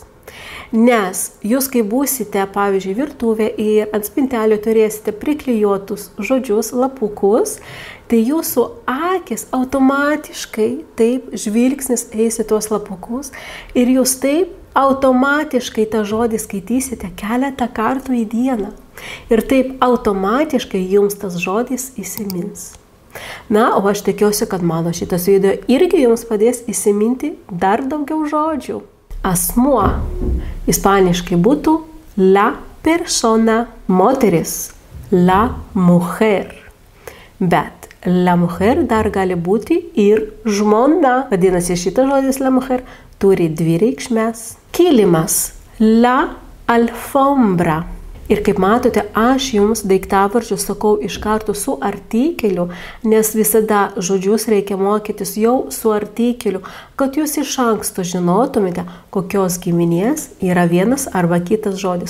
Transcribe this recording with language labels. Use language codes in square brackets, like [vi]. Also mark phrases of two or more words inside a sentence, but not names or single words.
[lt] Nes jūs, kai būsite, pavyzdžiui, virtuvė ir ant spintelio turėsite priklijuotus žodžius, lapukus, tai jūsų akis automatiškai taip žvilgsnis eis į tuos lapukus ir jūs taip automatiškai tą žodį skaitysite keletą kartų į dieną. Ir taip automatiškai jums tas žodis įsimins. Na, o aš tikiuosi, kad mano šitas video irgi jums padės įsiminti dar daugiau žodžių. Asmuo ispaniškai būtų [es] la persona, [lt] moteris [es] la mujer. [lt] Bet [es] la mujer [lt] dar gali būti ir žmona. Vadinasi, šitas žodis [es] la mujer [lt] turi dvi reikšmes. Kilimas [es] la alfombra. [lt] Ir kaip matote, aš jums daiktavardžius sakau iš karto su artikeliu, nes visada žodžius reikia mokytis jau su artikeliu, kad jūs iš anksto žinotumėte, kokios giminės yra vienas arba kitas žodis.